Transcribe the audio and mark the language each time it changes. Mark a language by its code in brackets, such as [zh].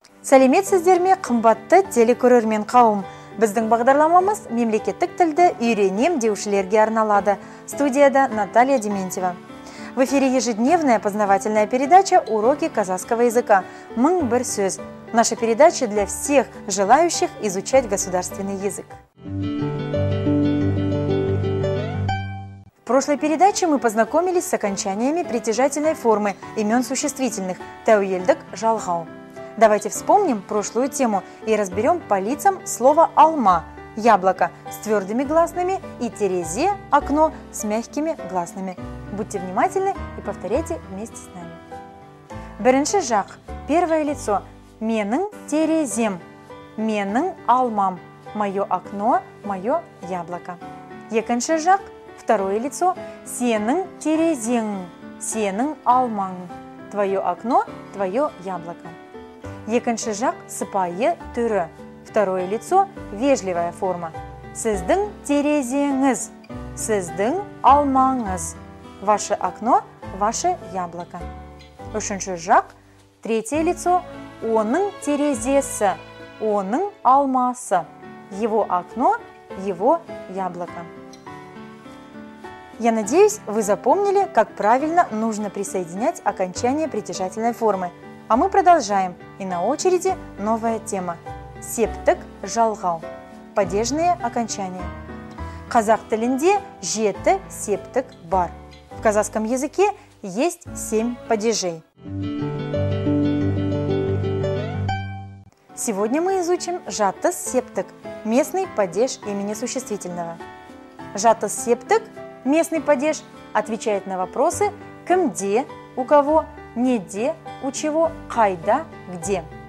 [kk] Сәлеметсіздер ме, қымбатты телекөрермен қауым. Біздің бағдарламамыз мемлекеттік тілді үйренем деушілерге арналады. [ru] Студияда Наталья Дементьева. В эфире ежедневная познавательная передача «Уроки казахского языка. Мың бір сөз». Наша передача для всех желающих изучать государственный язык. В прошлой передаче мы познакомились с окончаниями притяжательной формы имен существительных «тәуелдік», «жалғау». Давайте вспомним прошлую тему и разберем по лицам слово «алма» – яблоко с твердыми гласными и «терезе» – окно с мягкими гласными. Будьте внимательны и повторяйте вместе с нами. [kk] Бірінші жақ, [ru] первое лицо [kk] – менің терезем, менің алмам, [ru] мое окно, мое яблоко. [kk] Екінші жақ, [ru] второе лицо [kk] – сенің терезең, сенің алмаң, [ru] твое окно, твое яблоко. [kk] Екінші жақ сыпайы түрі. [ru] Второе лицо – вежливая форма. [kk] Сіздің терезеңіз, сіздің алмаңыз. [ru] Ваше окно, ваше яблоко. [kk] Үшінші жақ, [ru] третье лицо [kk] – оның терезесі, оның алмасы. [ru] Его окно, его яблоко. Я надеюсь, вы запомнили, как правильно нужно присоединять окончание притяжательной формы. А мы продолжаем, и на очереди новая тема – септік, жалғау, падежные окончания. [kk] Қазақ тілінде жеті септік бар. [ru] В казахском языке есть 7 падежей. Сегодня мы изучим жатыс септік, местный падеж имени существительного. Жатыс септік, местный падеж, отвечает на вопросы «кімде», «у кого», «неде», «у чего», «қайда», «где».